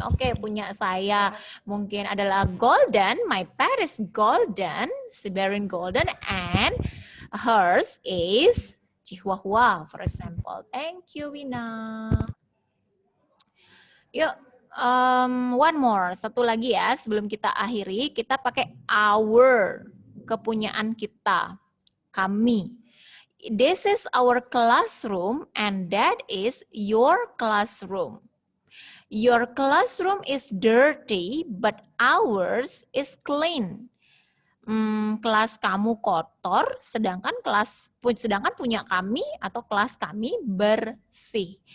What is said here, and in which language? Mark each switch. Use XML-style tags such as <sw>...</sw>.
<id>Oke, punya saya mungkin adalah golden.</id> <en>My pet is golden, Siberian golden, and hers is Chihuahua, for example. Thank you, Wina. Yuk, one more.</en> <id>Satu lagi ya, sebelum kita akhiri, kita pakai our, kepunyaan kita. Kami.</id> <en>This is our classroom and that is your classroom. Your classroom is dirty but ours is clean.</en> <id>Kelas kamu kotor sedangkan punya kami atau kelas kami bersih.</id>